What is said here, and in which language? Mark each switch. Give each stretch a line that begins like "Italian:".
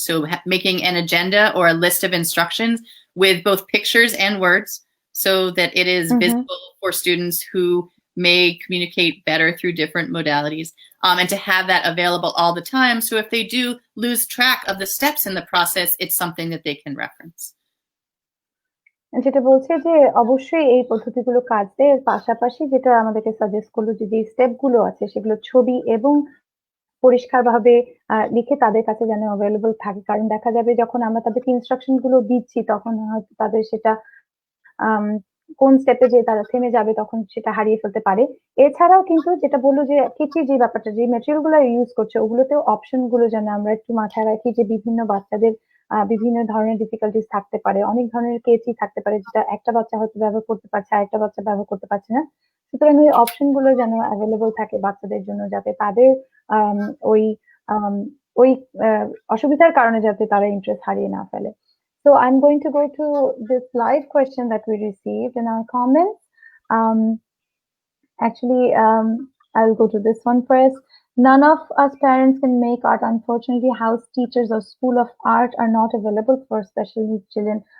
English: So making an agenda or a list of instructions with both pictures and words so that it is visible for students who may communicate better through different modalities, and to have that available all the time. So if they do lose track of the steps in the process, it's something that they can reference.
Bangla: যেটা বলছে যে অবশ্যই এই পদ্ধতিগুলো কাজ দেয়, এর পাশাপাশি যেটা আমাদেরকে সাজেস্ট করলো যে স্টেপ গুলো আছে সেগুলো ছবি এবং পরিষ্কারভাবে লিখে তাদের কাছে যেন অ্যাভেলেবল থাকে, কারণ দেখা যাবে যখন আমরা তাদেরকে ইনস্ট্রাকশন গুলো দিচ্ছি তখন হয়তো তাদের সেটা কোন স্টেপে যে তারা থেমে যাবে তখন সেটা হারিয়ে ফেলতে পারে। এছাড়াও কিন্তু যেটা বললো যে কেচি যে ব্যাপারটা, যে ম্যাটেরিয়াল গুলো ইউজ করছে ওগুলোতেও অপশন গুলো যেন আমরা একটু মাথায় রাখি, যে বিভিন্ন বাচ্চাদের বিভিন্ন ধরনের ডিফিকাল্টিস থাকতে পারে, অনেক ধরনের কেচি থাকতে পারে যেটা একটা বাচ্চা হয়তো ব্যবহার করতে পারছে, আরেকটা বাচ্চা ব্যবহার করতে পারছে না। সুতরাং ওই অপশন গুলো যেন অ্যাভেলেবল থাকে বাচ্চাদের জন্য, যাতে তাদের ওই ওই অসুবিধার কারণে যাতে তারা ইন্টারেস্ট হারিয়ে না ফেলে।
English: So I'm going to go to this live question that we received in our comments. Actually, I'll go to this one first. None of us parents can make art. Unfortunately, house teachers or school of art are not available for special needs children.